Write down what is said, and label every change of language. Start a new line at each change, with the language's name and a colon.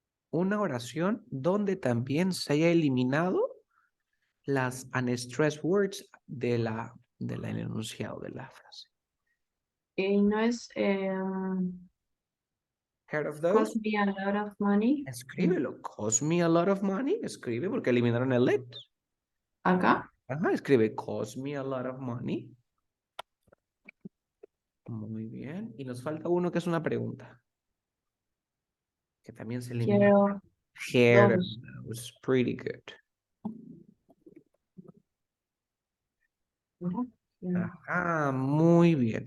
Spanish: Una oración donde también se haya eliminado las unstressed words del enunciado de la frase. Y no es
English: Heard of those? cost me a lot of money.
Spanish: Escríbelo.
English: Cost me a lot of money.
Spanish: Escribe porque eliminaron el let. Acá. Ajá, escribe
English: cost me a lot of money.
Spanish: Muy bien. Y nos falta uno que es una pregunta. Que también se elimina.
English: Hair and
Spanish: Dos.
English: nose. Pretty good. Yeah.
Spanish: Ah, muy bien.